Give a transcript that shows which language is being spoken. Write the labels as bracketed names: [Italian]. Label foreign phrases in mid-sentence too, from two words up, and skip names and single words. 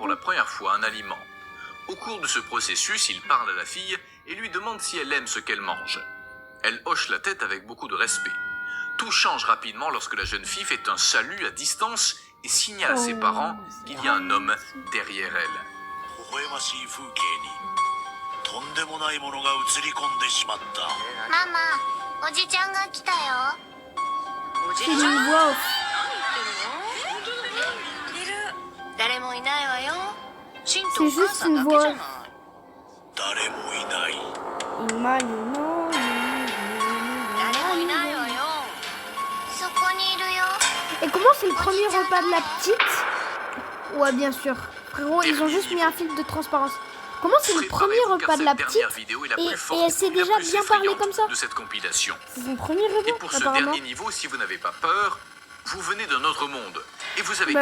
[French] pour la première fois un aliment. Au cours de ce processus, ils parlent à la fille et lui demandent si elle aime ce qu'elle mange. Elle hoche la tête avec beaucoup de respect. Tout change rapidement lorsque la jeune fille fait un salut à distance et signale à ses parents qu'il y a un homme derrière elle. [Japanese] 微笑ましい風景にとんでもないものが映り込んでしまった。ママ、おじちゃんが来たよ。 [French] C'est une voix off. [Japanese] 誰シンと [French] C'est [Japanese] お母 [French] juste [Japanese] さん [French] une [Japanese] だけじゃ [French] voix. [Japanese] ない。誰もいない。今にの誰もいないわよ。そこにいるよ。 [French] Et comment c'est le premier repas de la petite? Ouais, bien sûr. Frérot, ils ont juste mis un film de transparence. Comment c'est le premier Préparez-vous, repas car de la cette petite? dernière vidéo est la Et plus forte elle sait et la déjà plus bien parler effrayante comme ça? de cette compilation. C'est son premier Et repas. pour ce apparemment. dernier niveau, si vous n'avez pas peur, vous venez d'un autre monde et vous avez